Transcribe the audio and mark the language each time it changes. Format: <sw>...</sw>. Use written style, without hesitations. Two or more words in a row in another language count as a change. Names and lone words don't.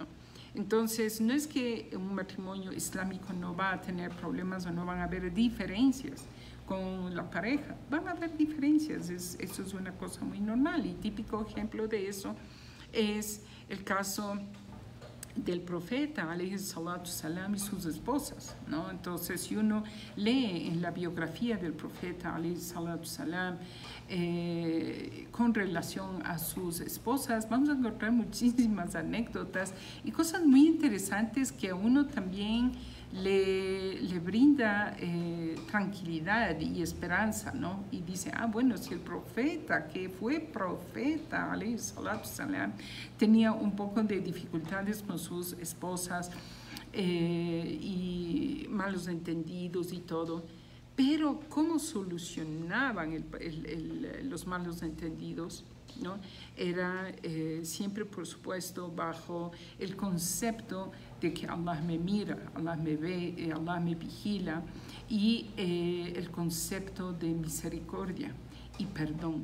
<es>Entonces, no es que un matrimonio islámico no va a tener problemas o no van a haber diferencias con la pareja. Van a haber diferencias, eso es una cosa muy normal, y típico ejemplo de eso es el caso del profeta,</es> <ar>عليه الصلاة والسلام,</ar> <es>y sus esposas, ¿no? Entonces, si uno lee en la biografía del profeta,</es> <ar>عليه الصلاة والسلام,</ar> <es>con relación a sus esposas, vamos a encontrar muchísimas anécdotas y cosas muy interesantes que a uno también le brinda tranquilidad y esperanza, ¿no? Y dice, bueno, si el profeta, que fue profeta,</es> <ar>عليه الصلاة والسلام,</ar> <es>tenía un poco de dificultades con sus esposas y malos entendidos y todo, pero cómo solucionaban los malos entendidos, ¿no? Era siempre, por supuesto, bajo el concepto de que Allah me mira, Allah me ve, Allah me vigila, y el concepto de misericordia y perdón.</es>